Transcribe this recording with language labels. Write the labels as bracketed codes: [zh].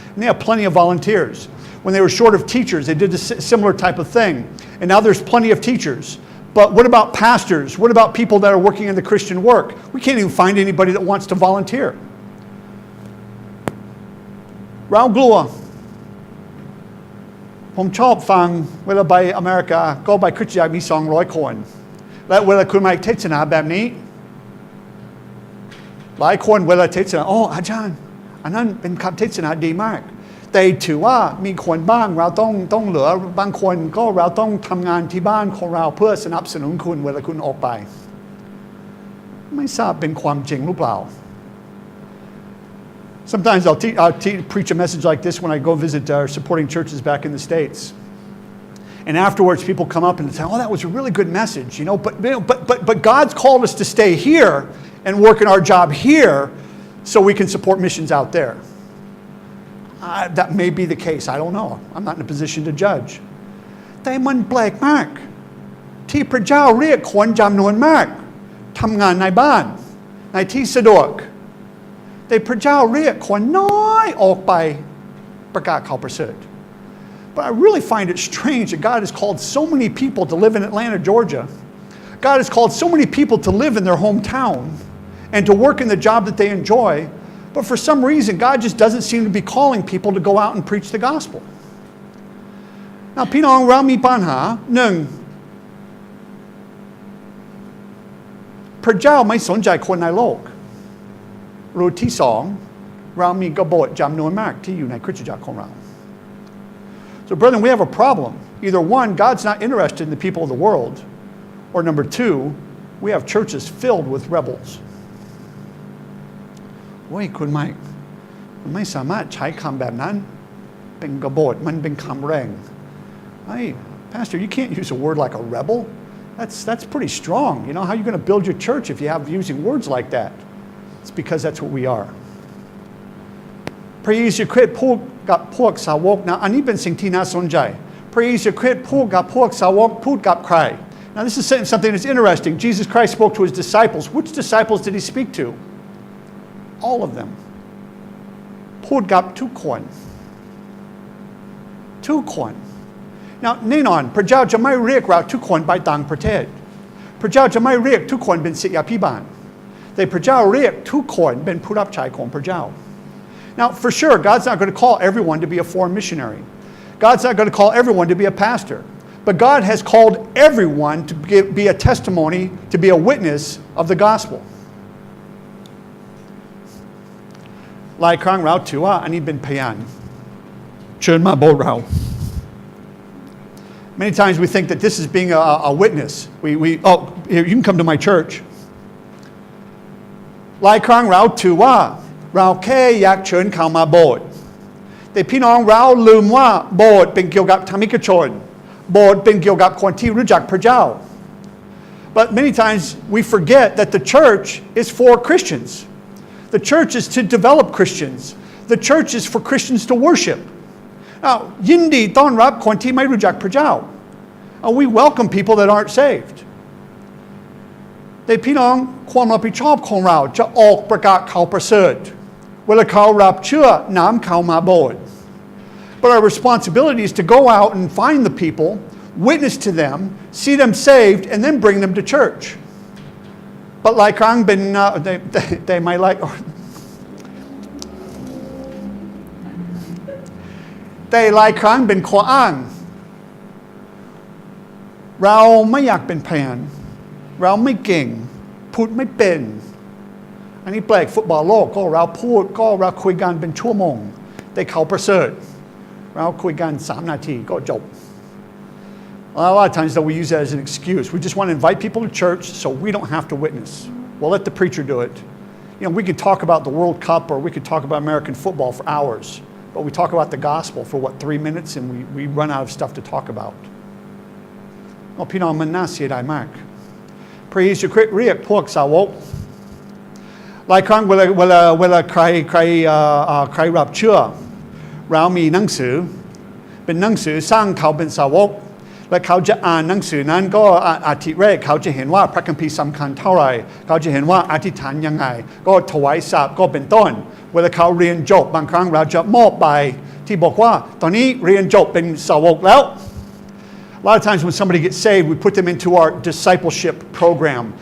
[en] And they have plenty of volunteers. When they were short of teachers, they did a similar type of thing. And now there's plenty of teachers. But what about pastors? What about people that are working in the Christian work? We can't even find anybody that wants to volunteer. [th] เรากลัวผมชอบฟังเวลาไปอเมริกาก็ไปคริสตจักรมี200คนและเวลาคุณมาเทศนาแบบนี้ หลายคนเวลาเทศนาอาจารย์อันนั้นเป็นคำเทศนาดีมากแต่ถือว่ามีคนบ้างเราต้องเหลือบางคนก็เราต้องทำงานที่บ้านของเราเพื่อสนับสนุนคุณเวลาคุณออกไปไม่ทราบเป็นความจริงหรือเปล่า [en] Sometimes I'll preach a message like this when I go visit our supporting churches back in the States. And afterwards, people come up and say, that was a really good message, but God's called us to stay here and work in our job here so we can support missions out there. That may be the case. I don't know. I'm not in a position to judge. [th] แต่มันแปลกมากที่พระเจ้าเรียกคนจำนวนมากทำงานในบ้านในที่สะดวกแต่พระเจ้าเรียกคนน้อยออกไปประกาศข่าวประเสริฐ [en] But I really find it strange that God has called so many people to live in Atlanta, Georgia. God has called so many people to live in their hometown and to work in the job that they enjoy. But for some reason, God just doesn't seem to be calling people to go out and preach the gospel. [th] Now, พี่น้องเรามีปัญหาหนึ่งพระเจ้าไม่สนใจคนในโลกรูที่สอง เรามีกบฏจำนวนมากที่อยู่ในคริสตจักรของเรา [en] So brethren, we have a problem. Either one, God's not interested in the people of the world, or number two, we have churches filled with rebels. [th] โอ้ยคุณไม่สามารถใช้คำแบบนั้นเป็นกบฏมันเป็นคำแรง [en] Hey, Pastor, you can't use a word like a rebel. That's pretty strong. You know, how are you going to build your church if you have using words like that? It's because that's what we are. [th] พระเยซูคริสต์พูดกับพวกสาวกนะอันนี้เป็นสิ่งที่น่าสนใจพระเยซูคริสต์พูดกับพวกสาวกพูดกับใคร [en] Now this is something that's interesting. Jesus Christ spoke to his disciples. Which disciples did he speak to? All of them. [th] พูดกับทุกคนNow แน่นอนพระเจ้าจะไม่เรียกเราทุกคนไปต่างประเทศพระเจ้าจะไม่เรียกทุกคนเป็นศิษยาภิบาลแต่พระเจ้าเรียกทุกคนเป็นผู้รับใช้ของพระเจ้า [en] Now for sure God's not going to call everyone to be a foreign missionary. God's not going to call everyone to be a pastor. But God has called everyone to be a testimony, to be a witness of the gospel. [th] หลายครั้งเราถือว่าอันนี้เป็นพยานเชิญมาโบสถ์เรา [en] Many times we think that this is being a witness. You can come to my church. [th] หลายครั้งเราถือว่าเราแค่อยากเชิญเขามาโบสถ์แต่พี่น้องเราลืมว่าโบสถ์เป็นเกี่ยวกับธรรมิกชนโบสถ์เป็นเกี่ยวกับคนที่รู้จักพระเจ้า [en] But many times we forget that the church is for Christians. The church is to develop Christians. The church is for Christians to worship. [th] Now, ยินดีต้อนรับคนที่ไม่รู้จักพระเจ้า [en] We welcome people that aren't saved. [th] แต่พี่น้องความรับผิดชอบของเราจะออกประกาศข่าวประเสริฐเวลาเขารับเชื่อนำเขามาโบสถ์ [en] But our responsibility is to go out and find the people, witness to them, see them saved, and then bring them to church. [th] But หลายครั้งเป็น [en] they might like [th] แต่หลายครั้งเป็นข้ออ้างเราไม่อยากเป็นพยานเราไม่เก่งพูดไม่เป็นอันนี้แปลกฟุตบอลโลกก็เราพูดก็เราคุยกันเป็นชั่วโมงแต่เขาประเสริฐเราคุยกัน3 นาทีก็จบ [en] A lot of times though we use that as an excuse. We just want to invite people to church so we don't have to witness. We'll let the preacher do it. You know, we could talk about the World Cup or we could talk about American football for hours. But we talk about the gospel for 3 minutes and we run out of stuff to talk about. [th] พี่น้องมันน่าเสียดายมากพระเยซูคริสต์เรียกพวกสาวกหลายครั้งเวลาใครรับเชื่อเรามีหนังสือ เป็นหนังสือสร้างเขาเป็นสาวกและเขาจะอ่านหนังสือนั้นก็อาทิตย์แรกเขาจะเห็นว่าพระคัมภีร์สำคัญเท่าไหร่เขาจะเห็นว่าอธิษฐานยังไงก็ถวายสาบก็เป็นต้นเวลาเขาเรียนจบบางครั้งเราจะมอบไปที่บอกว่าตอนนี้เรียนจบเป็นสาวกแล้ว [en] A lot of times when somebody gets saved, we put them into our discipleship program.